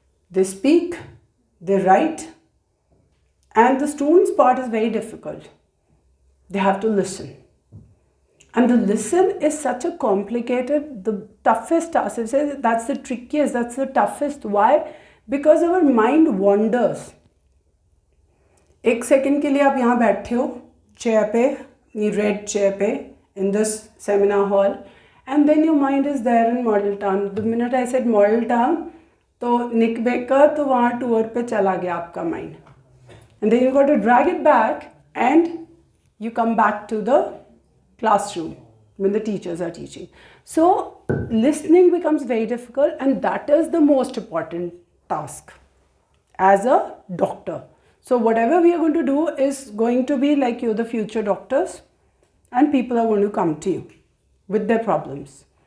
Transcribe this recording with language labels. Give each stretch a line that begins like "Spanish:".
English: They speak, they write, and the student's part is very difficult. They have to listen. And the listen is such a complicated, the toughest task. It says that's the trickiest, that's the toughest. Why? Because our mind wanders.
Hindi: एक second के लिए आप यहाँ बैठे हो chair पे, ये red chair पे
English: in this seminar hall, and then your mind is there in model town. The minute I said model town,
Hindi: तो निक बेकर तो वहाँ टूर पे चला गया आपका mind.
English: And then you got to drag it back and you come back to the classroom when the teachers are teaching. So listening becomes very difficult, and that is the most important task as a doctor. So whatever we are going to do is going to be like you're the future doctors, and people are going to come to you with their problems.